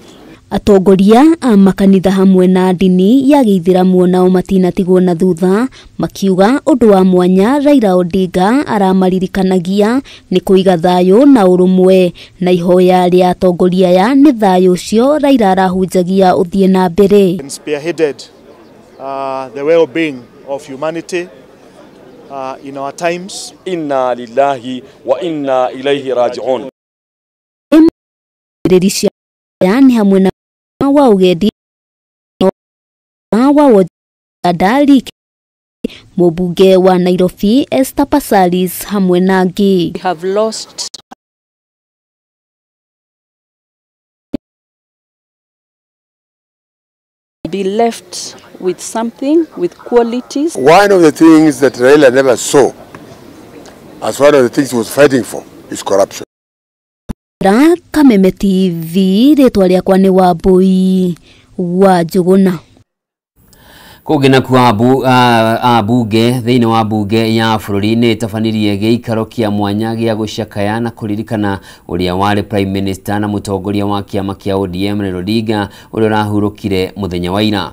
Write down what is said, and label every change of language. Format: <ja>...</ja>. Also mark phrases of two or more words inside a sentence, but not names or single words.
<ki>Atongoria a makanitha hamwe na ndini ya Gĩithĩramu nao matinatigwo na thutha, makiuga undu wa mwanya Raila Odinga aramaririkanagia ni kuiga thayũ na urumwe, na ihoya ria atongoria ya ni thayũ ucio Raila arahunjagia uthie na mbere.</ki> <en>Spearheaded the well-being of humanity in our times.</en> <ar>إنا لله وإنا إليه راجعون.</ar> <ki>Yani hamwe na wa ugendi wa Wajadali, mubunge wa Nairobi Esther Passaris hamwe na angĩ.</ki> <en>We have lost be left with something, with qualities. One of the things that Raila never saw as one of the things he was fighting for is corruption.</en> <ki>Kameme TV rĩtwa rĩakwa nĩ Wambui wa Njuguna. Kũgena kwa abunge thĩinĩ wa bunge ya bũrũri nĩ tabanirie gĩikaro kĩa mwanya gĩa gũcakaya na kũririkana ũrĩa warĩ</ki> <en>Prime Minister</en> <ki>na mũtongoria wa kiama kĩa ODM Raila Odinga ũrĩa ũrahurũkire mũthenya wa ira.</ki>